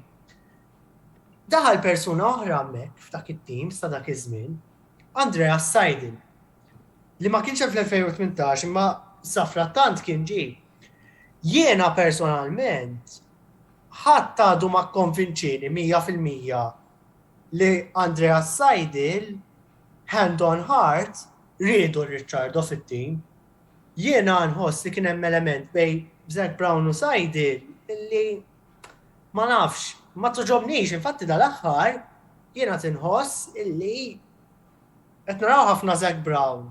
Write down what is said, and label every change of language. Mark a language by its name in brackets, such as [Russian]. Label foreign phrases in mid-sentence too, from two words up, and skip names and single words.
[Maltese] Daħal persuna oħra hemmhekk f'dak it-tim sa dak iż-żmien, Andreas Seidel, li ma kienx fl-2018 imma sa frattant kien ġie. Jiena personalment ħadd għadu ma kkonvinċini 100% li Andreas Seidel, [English] hand on heart, [Maltese] rridu Ricciardo fit-tim. Jiena nħoss li kien hemm element bej Zach Brown u Seidel illi ma nafx, ma toġobniex, infatti dal-aħħar jiena tinħoss illi qed naraw ħafna Zach Brown.